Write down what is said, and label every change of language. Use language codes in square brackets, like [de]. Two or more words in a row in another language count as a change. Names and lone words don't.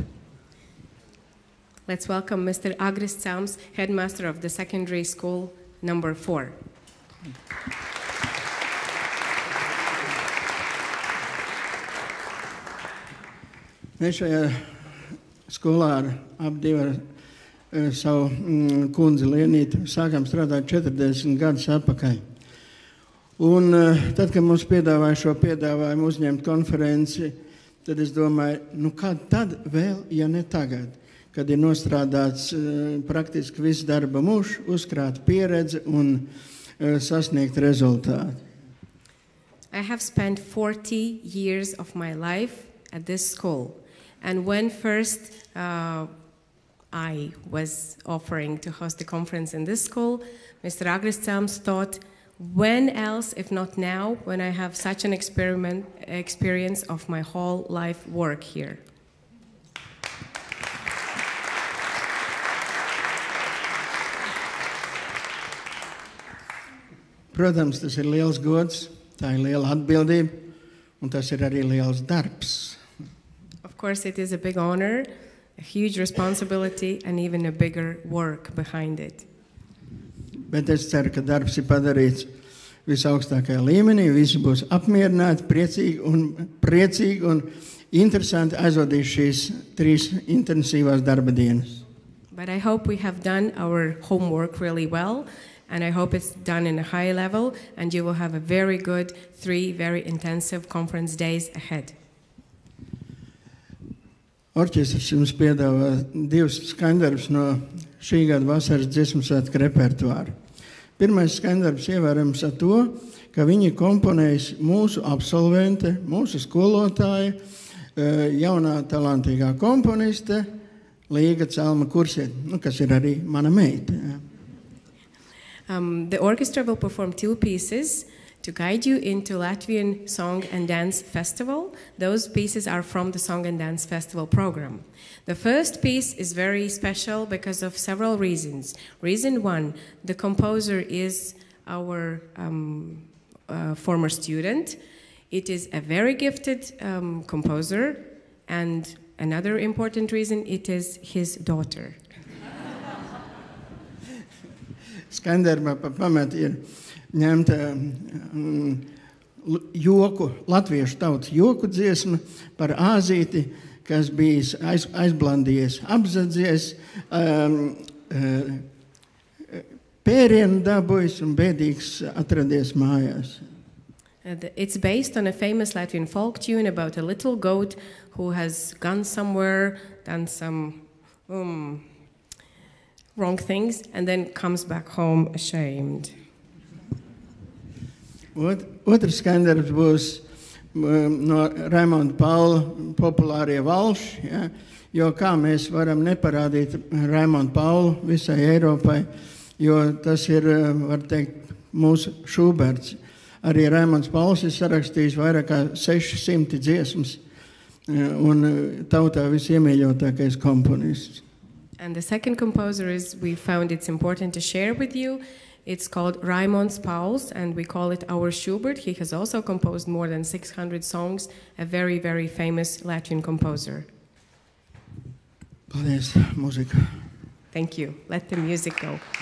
[en] Let's welcome Mr. Agris Tams, headmaster of the secondary school number 4. [lv] Mēs šajā skolā ar savu kundzi Lienīti sākām strādāt 40 gadus atpakaļ. Un tad, kad mums piedāvāja šo piedāvājumu uzņemt konferenci, tad es domāju, kad tad vēl, ja ne tagad, kad ir nostrādāts praktiski viss darba mūžs, uzkrāt pieredze un sasniegt rezultātu. [en] I have spent 40 years of my life at this school. And when first I was offering to host the conference in this school, Mr. Agris Tams thought, when else, if not now, when I have such an experience of my whole life work here? [lv] Protams, tas ir liels gods, tā ir liela atbildība, un tas ir arī liels darbs. [en] Of course, it is a big honor, a huge responsibility, and even a bigger work behind it. [lv] Bet es ceru, ka darbs ir padarīts visaugstākajā līmenī, visi būs apmierināti, priecīgi un interesanti aizvadīt šīs 3 intensīvās darba dienas. [en] But I hope we have done our homework really well, and I hope it's done in a high level, and you will have a very good 3 very intensive conference days ahead. [lv] Orķestris jums piedāvā 2 skandarbus no šī gada vasaras dziesmu svētku repertuāra. Pirmais skandarbs ievērams ar to, ka viņi komponējas mūsu absolvente, mūsu skolotāja, jaunā talantīgā komponiste Līga Celma Kursiete, kas ir arī mana meita. [en] The orchestra will perform 2 pieces to guide you into Latvian Song and Dance Festival. Those pieces are from the Song and Dance Festival program. The first piece is very special because of several reasons. Reason 1, the composer is our former student. It is a very gifted composer, and another important reason, it is his daughter. [lv] Skandarba pamat ir ņemta joku, latviešu tautas joku dziesma par āzīti, kas bijis aizblandījies, apzadzies, pērienu dabūjis un bēdīgs atradies mājās. [en] It's based on a famous Latvian folk tune about a little goat who has gone somewhere, done some wrong things and then comes back home ashamed. [lv] Otrs skandarbs būs no Raimonda Paula populārie valši, ja? Jo kā mēs varam neparādīt Raimondu Paulu visai Eiropai, jo tas ir, var teikt, mūsu Šuberts. Arī Raimonds Pauls ir sarakstījis vairāk kā 600 dziesmas un tautā visiemīļotākais komponists. [en] And the second composer is, we found it's important to share with you. It's called Raimonds Pauls, and we call it our Schubert. He has also composed more than 600 songs, a very, very famous Latin composer. [lv] Paldies, mūzika. [en] Thank you. Let the music go.